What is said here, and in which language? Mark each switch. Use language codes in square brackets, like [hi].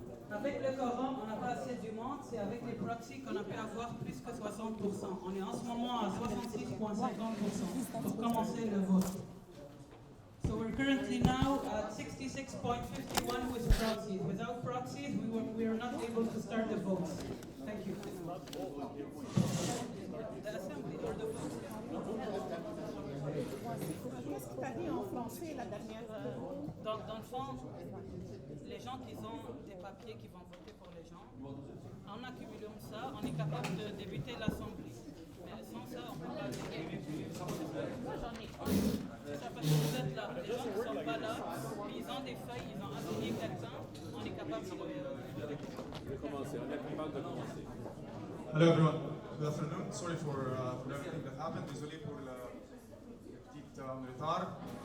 [fr] Avec le quorum, on n'a pas assez du monde, c'est avec les proxys qu'on a pu avoir plus que 60%. On est en ce moment à 66,50% pour commencer le vote. [en] So we're currently now at 66.51 with proxies. Without proxies, we are not able to start the votes. Thank you. The assembly or the vote? [fr] Qu'est-ce que tu as dit en français la dernière Dans le fond, les gens qui ont des papiers qui vont voter pour les gens, en accumulant ça, on est capable de débuter l'Assemblée. Mais sans ça, on ne peut pas débuter. Moi, j'en ai un. Ça parce que vous êtes là. Les gens qui ne sont pas là, ils ont des feuilles, ils ont assigné quelqu'un, on est capable de commencer, on est capable de commencer. [en] Hello everyone, good afternoon. Sorry for everything that happened. [fr] Désolé pour le petit retard.